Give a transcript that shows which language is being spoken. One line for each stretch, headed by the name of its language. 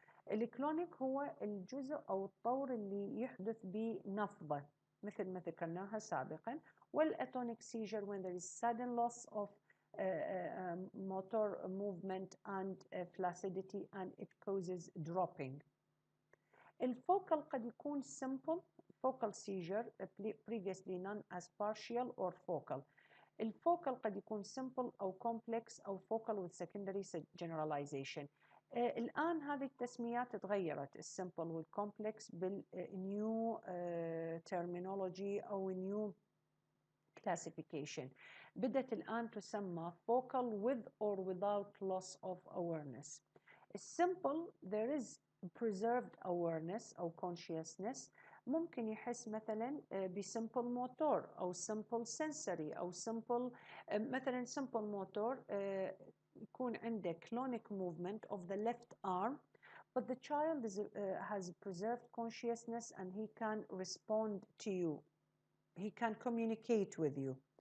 Arabic: الكلونيك هو الجزء أو الطور اللي يحدث بنفضة مثل ما ذكرناها سابقا.
English: والأتونيك seizure when there is sudden loss of motor movement and flaccidity and it causes dropping.
Arabic: الفوكال قد يكون
English: simple focal seizure previously known as partial or focal.
Arabic: الفوكال قد يكون
English: simple أو complex أو focal with secondary generalization.
Arabic: الآن هذه التسميات تغيرت، السمبل والكومبلكس بالنيو terminology أو
English: new classification.
Arabic: بدأت الآن تسمى
English: focal with or without loss of awareness. السمبل there is preserved awareness أو consciousness،
Arabic: ممكن يحس مثلا بسمبل موتور أو
English: simple sensory أو simple مثلا simple
Arabic: موتور يكون عنده
English: clonic movement of the left arm but the child has preserved consciousness and he can respond to you, he can communicate with you.